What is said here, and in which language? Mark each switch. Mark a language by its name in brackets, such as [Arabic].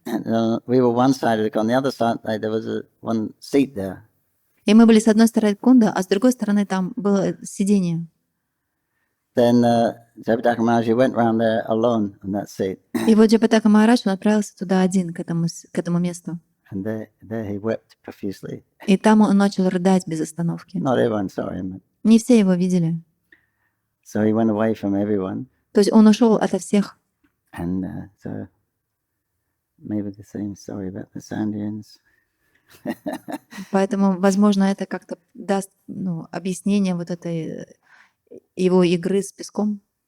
[English] And, we were one side of the on the other side there was one seat there. [Russian] И мы были с одной стороны кунда, а с другой стороны там было сиденье. [English] Then Jayapataka Maharaj went round there alone on that seat. [Russian] И вот Джайапатака Махарадж, он отправился туда один, к этому месту. [English] And there he wept profusely. [Russian] И там он начал рыдать без остановки. [English] Not everyone saw him. [Russian] Не все его видели. [English] So he went away from everyone. [Russian] То есть он ушел ото всех. [English] And so maybe the same story about the sand dunes. [Russian] Поэтому, возможно, это как-то даст объяснение вот этой его игры с песком.